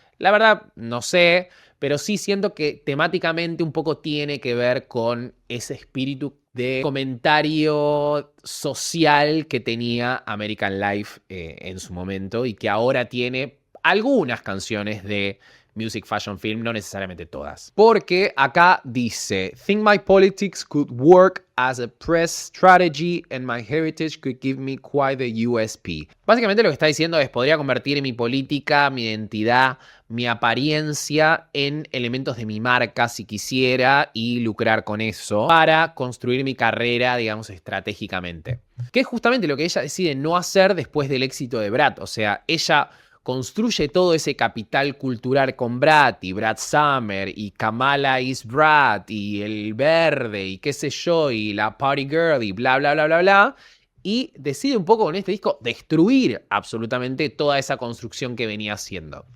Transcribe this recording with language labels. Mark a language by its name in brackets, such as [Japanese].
[Spanish] La verdad, no sé, pero sí siento que temáticamente un poco tiene que ver con ese espíritu de comentario social que tenía American Life en su momento y que ahora tiene algunas canciones de Music Fashion Film, no necesariamente todas. [English] Porque acá dice, think my politics could work as a press strategy and my heritage could give me quite a USP. [Spanish] Básicamente lo que está diciendo es, podría convertir mi política, mi identidad, mi apariencia en elementos de mi marca si quisiera y lucrar con eso para construir mi carrera, digamos, estratégicamente. Que es justamente lo que ella decide no hacer después del éxito de Brat. O sea, ella construye todo ese capital cultural con Brat y Brad Summer y Kamala is Brat y el verde y qué sé yo y la party girl y bla bla bla bla bla, y decide un poco con este disco destruir absolutamente toda esa construcción que venía haciendo.